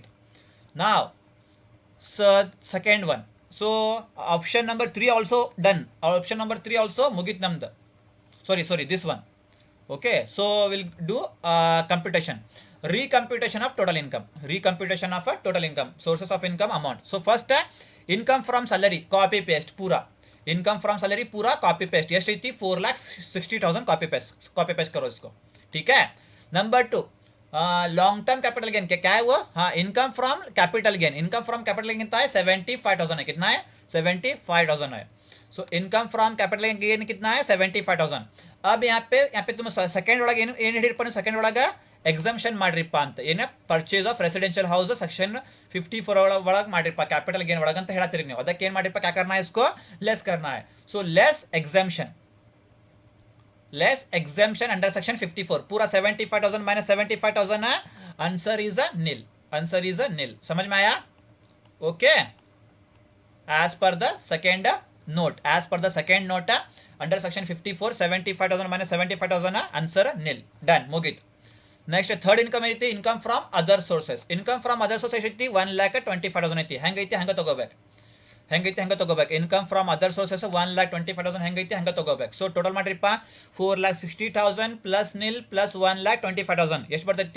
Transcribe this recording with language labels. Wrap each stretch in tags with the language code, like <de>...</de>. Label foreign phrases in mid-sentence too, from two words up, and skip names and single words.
<en>Now so second one, so option number 3 also done. Option number 3 also</en> <kn>ಮುಗಿತ್ ನಮ್ದ.</kn> <en>Sorry this one. Okay, so we'll do computation. Recomputation of total income. Sources of income amount. So first, income from salary copy paste पूरा. income from salary</en> <hi>पूरा</hi> <en>copy paste.</en> <hi>ये थी 4,60,000</hi> <en>copy paste</en> <hi>करो इसको. ठीक है. नंबर 2,</hi> <en>long term capital gain</en> <hi>क्या है वो? हाँ,</hi> <en>income from capital gain. income from capital gain</en> <hi>कितना है? 75,000 है. कितना है? 75,000 है.</hi> <en>so income from capital gain कितना है?</en> <hi>75,000. अब यहाँ पे तुम</hi> <kn>ಸೆಕೆಂಡ್ ಒಳಗೆ ಏನು ಹಿಡಿರ್ಪ? ಸೆಕೆಂಡ್ ಒಳಗೆ ಎಕ್ಸಮ್ಷನ್ ಮಾಡ್ರಿಪ್ಪ ಅಂತ. ಏನ?</kn> <en>purchase of residential house section 54</en> <kn>ಒಳಗೆ ಮಾಡಿರಪ್ಪ,</kn> <en>capital gain</en> <kn>ಒಳಗೆ ಅಂತ ಹೇಳತ್ತೀರಿ ನೀವು. ಅದಕ್ಕೆ ಏನು ಮಾಡಿರಪ್ಪ?</kn> <hi>क्या करना इसको? लेस करना है.</hi> <en>so less exemption under section 54.</en> <hi>पूरा 75,000 माइनस 75,000 है.</hi> <en>answer is a nil.</en> <hi>समझ में आया? ओके.</hi> <en>as per the second note under section 54 75,000 minus 75,000 answer nil.</en> <hi>डन, मुगित.</hi> <en>next third income</en> <kn>ಐತಿ</kn> <en>income from other sources. income from other sources</en> <kn>ಐತಿ 1,25,000 ಐತಿ. ಹೆಂಗೈತಿ ಹಂಗೆ ತಗೋಬೇಕು.</kn> <en>income from other sources</en> <kn>1,25,000 ಹೆಂಗೈತಿ ಹಂಗೆ ತಗೋಬೇಕು.</kn> <en>so total</en> <kn>ಮಾಡ್ರಿಪ್ಪ 4,60,000</kn> <en>plus nil plus</en> <kn>1,25,000 ಎಷ್ಟು ಬರ್ತೈತಿ?</kn>